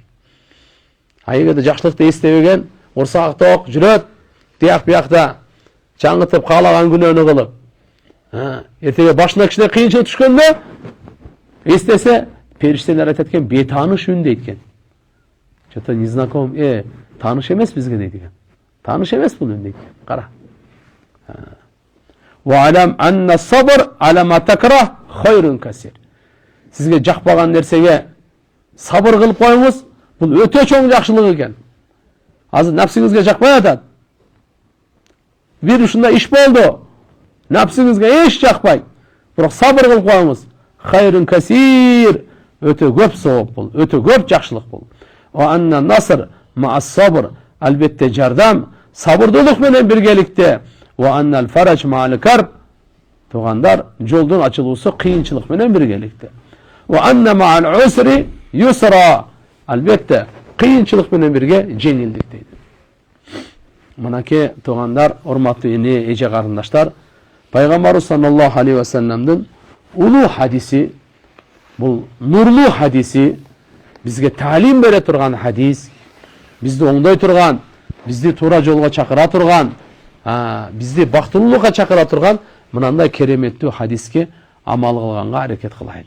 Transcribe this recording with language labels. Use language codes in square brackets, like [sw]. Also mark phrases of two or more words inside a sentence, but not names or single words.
[ky] Эгерде жакшылыкты эстебеген, курсагы тоок жүрөт, тияк биякта чаңытып каалаган күнөөнү кылып, Ertеге башына кичине кыйынчылык түшкөндө эстесе, периштелер айтат экен, бетааныш үн дейт экен. [ru] Что-то незнаком, [ky] тааныш эмес бизге дейт экен. Тааныш эмес бул үн дейт экен. Кара. [ar] وَعَلَمْ أَنَّ الصَّبْرَ عَلَى مَا تَكْرَهُ خَيْرٌ كَثِيرٌ. [ky] Сизге жакпаган нерсеге сабыр кылып коюңуз, бул өтө чоң жакшылык экен. Азыр напсиңизге жакпай атат. Бир ушундай иш болду. Напсиңизге эч жакпай. Бирок сабыр кылып коюңуз. [ar] خير كثير. [ky] Өтө көп савап бул, өтө көп жакшылык бул. [ar] وأن النصر مع الصبر. [ky] Албетте жардам сабырдуулук менен биргеликте. [ar] وأن الفرج مع الكرب. [ky] Тугандар, жолдун ачылуусу кыйынчылык менен биргеликте. [ar] وأن مع العسر يسرا. [ky] Албетте кыйынчылык менен бирге жеңилдик дейт. Мынакей тугандар, урматтуу эне, эже карындаштар, Пайгамбарыбыз [ar] صلى الله عليه وسلم [ky] улуу хадиси, бул нурлуу хадиси, бизге таалим бере турган хадис, бизди оңдой турган, бизди туура жолго чакыра турган, бизди бактылуулукка чакыра турган мынандай кереметтүү хадиске амал кылганга аракет кылайлы.